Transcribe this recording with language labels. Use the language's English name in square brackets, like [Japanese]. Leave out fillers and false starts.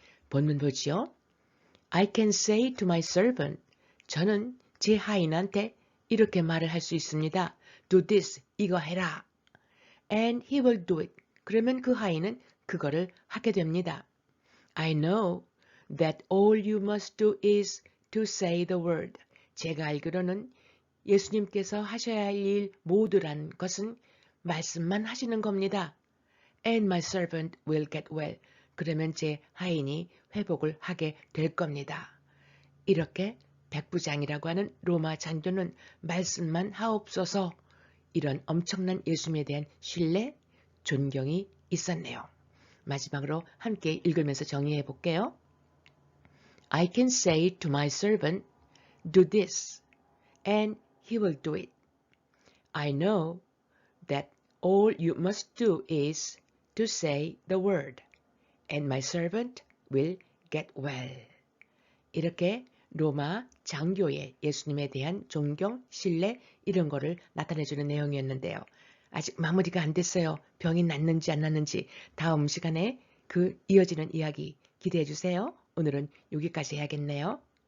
[Korean] 본문 보지요. [English] I can say to my servant, [Korean] 저는 제 하인한테 이렇게 말을 할 수 있습니다. [English] Do this, [Korean] 이거 해라. [English] And he will do it. [Korean] 그러면 그 하인은 그거를 하게 됩니다. [English] I know that all you must do is to say the word. [Korean] 제가 알기로는 예수님께서 하셔야 할 일 모두란 것은 말씀만 하시는 겁니다. [English] And my servant will get well. [Korean] 그러면 제 하인이 회복을 하게 될 겁니다. 이렇게 백부장이라고 하는 로마 장교는 말씀만 하옵소서 이런 엄청난 예수님에 대한 신뢰, 존경이 있었네요. 마지막으로 함께 읽으면서 정리해 볼게요. [English] I can say to my servant, do this, and he will do it. I know that all you must do is to say the word, and my servant will get well. [Korean] 이렇게 로마 장교의 예수님에 대한 존경, 신뢰 이런 거를 나타내주는 내용이었는데요. 아직 마무리가 안 됐어요. 병이 낫는지 안 낫는지 다음 시간에 그 이어지는 이야기 기대해 주세요. 오늘은 여기까지 해야겠네요.